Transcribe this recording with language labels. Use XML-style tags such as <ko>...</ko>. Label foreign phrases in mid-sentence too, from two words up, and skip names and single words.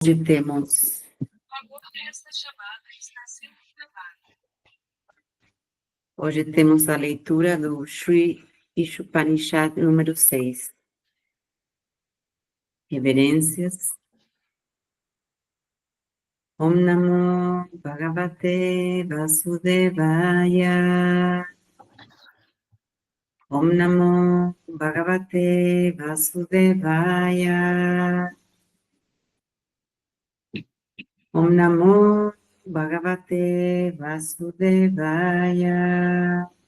<pt>Hoje temos a leitura do Sri Ishopanishad número 6. Reverências.</pt> <sa>ॐ नमो भगवते वासुदेवाय. ॐ नमो भगवते वासुदेवाय. ॐ नमो भगवते वासुदेवाय.</sa>